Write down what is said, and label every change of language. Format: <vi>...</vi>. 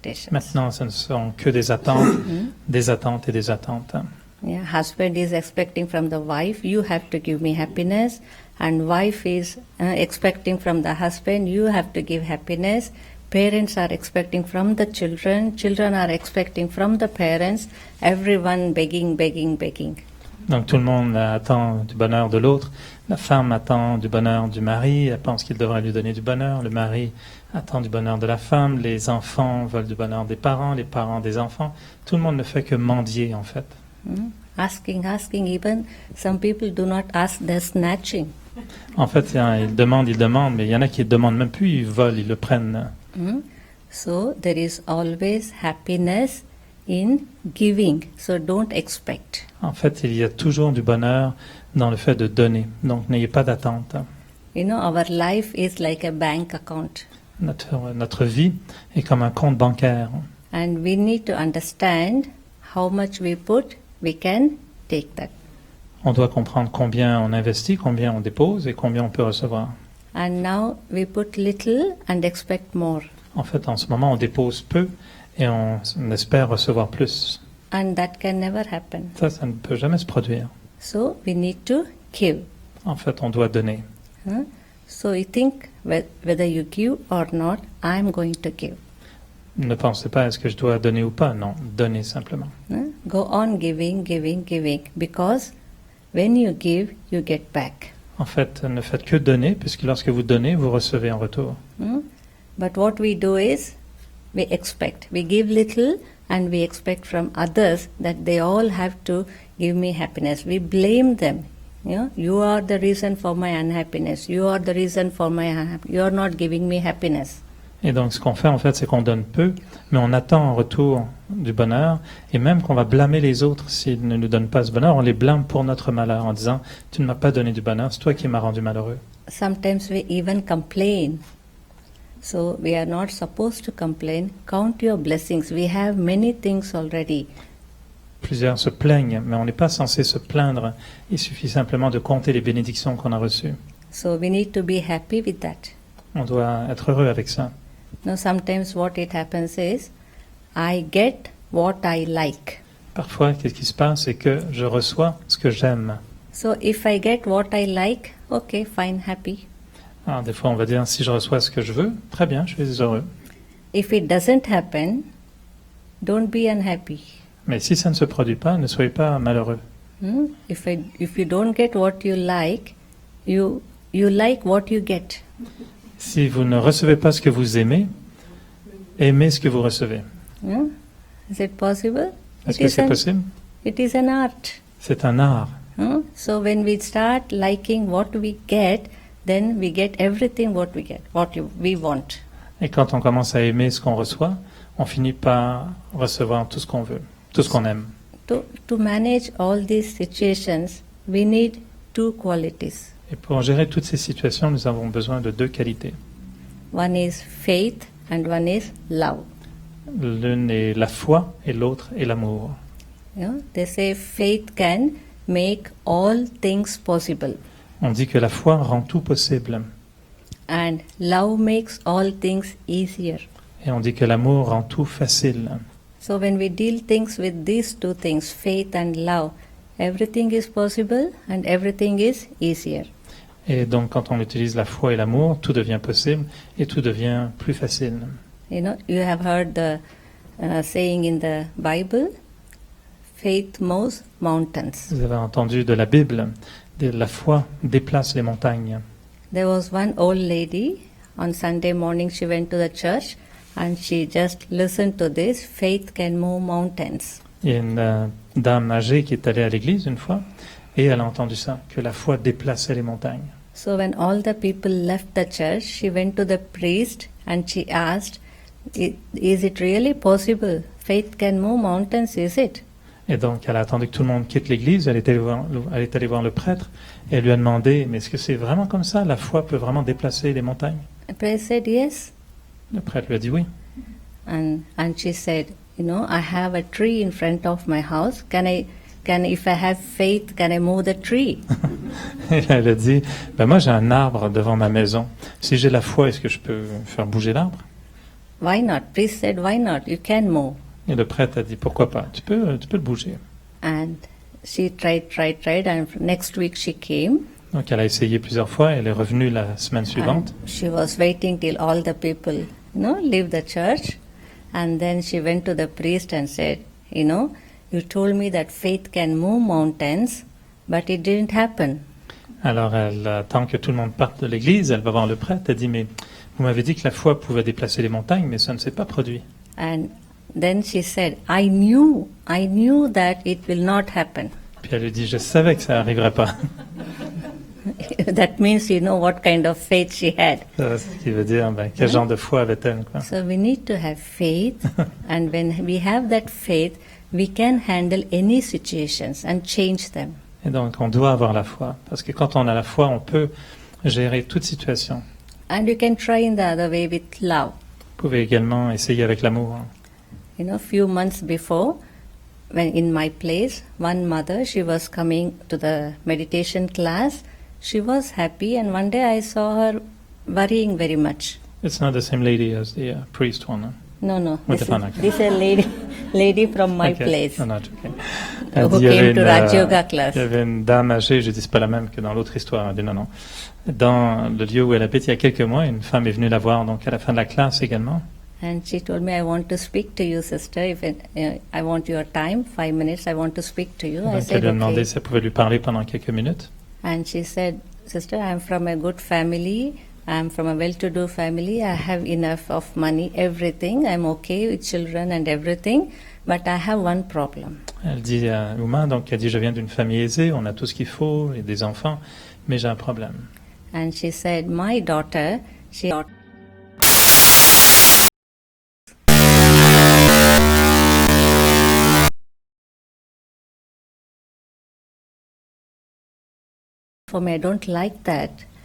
<fr>Maintenant, ce ne sont que des attentes, des attentes et des attentes.</fr> <en>Yeah, husband is expecting from the wife, you have to give me happiness, and wife is expecting from the husband, you have to give happiness. Parents are expecting from the children, children are expecting from the parents, everyone begging.</en> <fr>Donc tout le monde attend du bonheur de l'autre. La femme attend du bonheur du mari, elle pense qu'il devrait lui donner du bonheur. Le mari attend du bonheur de la femme. Les enfants veulent du bonheur des parents, les parents des enfants. Tout le monde ne fait que mendier en fait.</fr> <en>Asking, even some people do not ask, they're snatching.</en> <fr>En fait, ils demandent, mais il y en a qui ne demandent même plus, ils volent, ils le prennent.</fr> <en>So there is always happiness in giving, so don't expect.</en> <fr>En fait, il y a toujours du bonheur dans le fait de donner. Donc n'ayez pas d'attente.</fr> <en>You know, our life is like a bank account.</en> <fr>Notre vie est comme un compte bancaire.</fr> <en>And we need to understand how much we put, we can take that.</en> <fr>On doit comprendre combien on investit, combien on dépose et combien on peut recevoir.</fr> <en>And now we put little and expect more.</en> <fr>En fait, en ce moment, on dépose peu et on espère recevoir plus.</fr> <en>And that can never happen.</en> <fr>Ça ne peut jamais se produire.</fr> <en>So we need to give.</en> <fr>En fait, on doit donner.</fr> <en>So you think whether you give or not, I'm going to give.</en> <fr>Ne pensez pas est-ce que je dois donner ou pas. Non, donnez simplement.</fr> <en>Go on giving, giving, giving. Because when you give, you get back.</en> <fr>En fait, ne faites que donner, puisque lorsque vous donnez, vous recevez en retour.</fr> <en>But what we do is, we expect. We give little and we expect from others that they all have to give me happiness. We blame them. You are the reason for my unhappiness. You are the reason for my unhappiness. You are not giving me happiness.</en> <fr>Et donc, ce qu'on fait, en fait, c'est qu'on donne peu, mais on attend en retour du bonheur, et même qu'on va blâmer les autres s'ils ne nous donnent pas ce bonheur, on les blâme pour notre malheur, en disant « Tu ne m'as pas donné du bonheur, c'est toi qui m'as rendu malheureux. »</fr> <en>Sometimes we even complain. So we are not supposed to complain. Count your blessings. We have many things already.</en> <fr>Plusieurs se plaignent, mais on n'est pas censé se plaindre. Il suffit simplement de compter les bénédictions qu'on a reçues.</fr> <en>So we need to be happy with that.</en> <fr>On doit être heureux avec ça.</fr> <en>Now sometimes what it happens is, I get what I like.</en> <fr>Parfois, qu'est-ce qui se passe, c'est que je reçois ce que j'aime.</fr> <en>So if I get what I like, okay, fine, happy.</en> <fr>Alors, des fois, on va dire, si je reçois ce que je veux, très bien, je suis heureux.</fr> <en>If it doesn't happen, don't be unhappy.</en> <fr>Mais si ça ne se produit pas, ne soyez pas malheureux.</fr> <en>If you don't get what you like, you like what you get.</en> <fr>Si vous ne recevez pas ce que vous aimez, aimez ce que vous recevez.</fr> <en>Is it possible?</en> <fr>Est-ce que c'est possible?</fr> <en>It is an art.</en> <fr>C'est un art.</fr> <en>So when we start liking what we get, then we get everything what we want.</en> <fr>Et quand on commence à aimer ce qu'on reçoit, on finit par recevoir tout ce qu'on veut, tout ce qu'on aime.</fr> <en>To manage all these situations, we need two qualities.</en> <fr>Et pour gérer toutes ces situations, nous avons besoin de deux qualités.</fr> <en>One is faith and one is love.</en> <fr>L'une est la foi et l'autre est l'amour.</fr> <en>They say faith can make all things possible.</en> <fr>On dit que la foi rend tout possible.</fr> <en>And love makes all things easier.</en> <fr>Et on dit que l'amour rend tout facile.</fr> <en>So when we deal things with these two things, faith and love, everything is possible and everything is easier.</en> <fr>Et donc, quand on utilise la foi et l'amour, tout devient possible et tout devient plus facile.</fr> <en>You have heard the saying in the Bible, faith moves mountains.</en> <fr>Vous avez entendu de la Bible, la foi déplace les montagnes.</fr> <en>There was one old lady, on Sunday morning she went to the church and she just listened to this, faith can move mountains.</en> <fr>Il y a une dame âgée qui est allée à l'église une fois et elle a entendu ça, que la foi déplaçait les montagnes.</fr> <en>So when all the people left the church, she went to the priest and she asked, is it really possible? Faith can move mountains, is it?</en> <fr>Et donc elle a attendu que tout le monde quitte l'église, elle est allée voir le prêtre et elle lui a demandé, mais est-ce que c'est vraiment comme ça? La foi peut vraiment déplacer les montagnes?</fr> <en>The priest said yes.</en> <fr>Le prêtre lui a dit oui.</fr> <en>And she said, I have a tree in front of my house. If I have faith, can I move the tree?</en> <fr>Et elle a dit, moi j'ai un arbre devant ma maison. Si j'ai la foi, est-ce que je peux faire bouger l'arbre?</fr> <en>Why not? Priest said, why not? You can move.</en> <fr>Et le prêtre a dit, pourquoi pas? Tu peux le bouger.</fr> <en>And she tried, and next week she came.</en> <fr>Donc elle a essayé plusieurs fois, elle est revenue la semaine suivante.</fr> <en>And she was waiting till all the people, leave the church. And then she went to the priest and said, you told me that faith can move mountains, but it didn't happen.</en> <fr>Alors elle attend que tout le monde parte de l'église, elle va voir le prêtre, elle dit, mais vous m'avez dit que la foi pouvait déplacer les montagnes, mais ça ne s'est pas produit.</fr> <en>And then she said, I knew that it will not happen.</en> <fr>Puis elle lui dit, je savais que ça n'arriverait pas.</fr> <en>That means you know what kind of faith she had.</en> <fr>Ce qui veut dire, quel genre de foi avait-elle, quoi.</fr> <en>So we need to have faith, and when we have that faith, we can handle any situations and change them.</en> <fr>Et donc, on doit avoir la foi, parce que quand on a la foi, on peut gérer toute situation.</fr> <en>And you can try in the other way with love.</en> <fr>Vous pouvez également essayer avec l'amour.</fr> <en>Few months before, when in my place, one mother, she was coming to the meditation class. She was happy, and one day I saw her worrying very much. It's not the same lady as the priest one. No. This is a lady from my place. No, okay. Who came to Raj Yoga class.</en> <fr>Il y avait une dame âgée, je dis c'est pas la même que dans l'autre histoire. Elle dit non. Dans le lieu où elle habite, il y a quelques mois, une femme est venue la voir, donc à la fin de la classe également.</fr> <en>And she told me, I want to speak to you, sister. If I want your time, 5 minutes, I want to speak to you. I</en> <fr>Donc elle</fr> <en>said,</en> <fr>lui a demandé</fr> <en>okay.</en> <fr>si elle pouvait lui parler pendant quelques minutes.</fr> <en>And she said, sister, I'm from a good family. I'm from a well-to-do family. I have enough of money, everything. I'm okay with children and everything. But I have one problem.</en> <fr>Elle dit à Uma, donc elle dit, je viens d'une famille aisée, on a tout ce qu'il faut, et des enfants, mais j'ai un problème.</fr> <en>And she said, my daughter, she for me, I don't like that.</en>